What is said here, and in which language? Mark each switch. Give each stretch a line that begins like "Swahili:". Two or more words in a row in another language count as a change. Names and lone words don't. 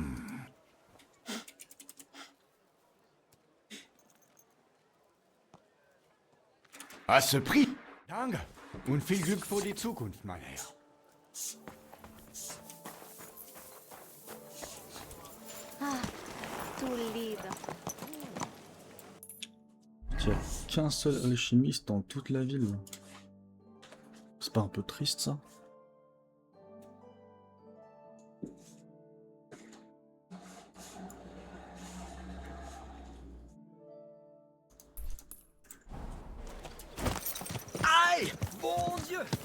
French: À ce prix?
German: Danke. Und viel Glück für die Zukunft, mein Herr.
French: Ah, tout lindo. Il n'y a qu'un seul alchimiste dans toute la ville. C'est pas un peu triste ça? Aïe! Mon Dieu!